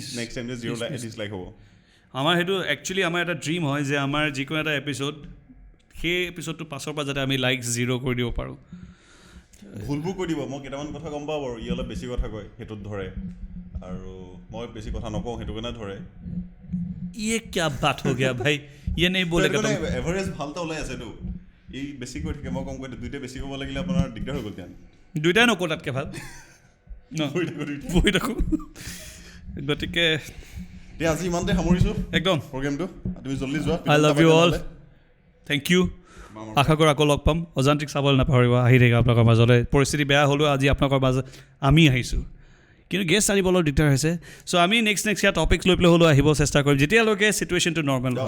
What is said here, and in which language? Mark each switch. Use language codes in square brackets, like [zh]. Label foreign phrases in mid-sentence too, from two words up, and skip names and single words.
[en] next time [as] যে 0 ডিছলাইক হ'ব আমাৰ সেইটো একচুৱেলি আমাৰ এটা ড্ৰিম হয় যে আমাৰ যিকোনো এটা এপিছ'ড সেই এপিছ'ডটো পাছৰ পৰা যাতে আমি লাইক 0 কৰি দিব পাৰোঁ ভুলবোৰ কৈ দিব মই কেইটামান কথা গম পাওঁ বাৰু ই অলপ বেছি কথা কয় সেইটোত ধৰে আৰু মই বেছি কথা নকওঁ সেইটো কাৰণে ধৰে [hi] ये क्या बात हो गया भाई ये नहीं बोलेगा तुम [as] এভাৰেজ ভাল এটা ওলাই আছেতো ই বেছি কৈ থাকে মই কম কৈ দুইটা বেছি ক'ব লাগিলে আপোনাৰ দিগদাৰ হৈ গ'ল তেতিয়া দুইটাই নকওঁ তাতকৈ ভাল ন বহি থাকোঁ গতিকে এতিয়া আজি ইমানতে সামৰিছোঁ একদম প্ৰগ্ৰেমটো তুমি জল্দি যোৱা [en] I love you all thank you [as] আশা কৰোঁ আকৌ লগ পাম অজান্তিক চাবলৈ নাপাহৰিব আহি থাকে আপোনালোকৰ মাজলৈ পৰিস্থিতি বেয়া হ'লেও আজি আপোনালোকৰ মাজত আমি আহিছোঁ কিন্তু গেষ্ট আনিবলৈ দিগদাৰ হৈছে চ' আমি নেক্সট ইয়াৰ টপিকছ লৈ পেলাই হ'লেও আহিব চেষ্টা কৰিম যেতিয়ালৈকে চিটুৱেশ্যনটো নৰ্মেল হয়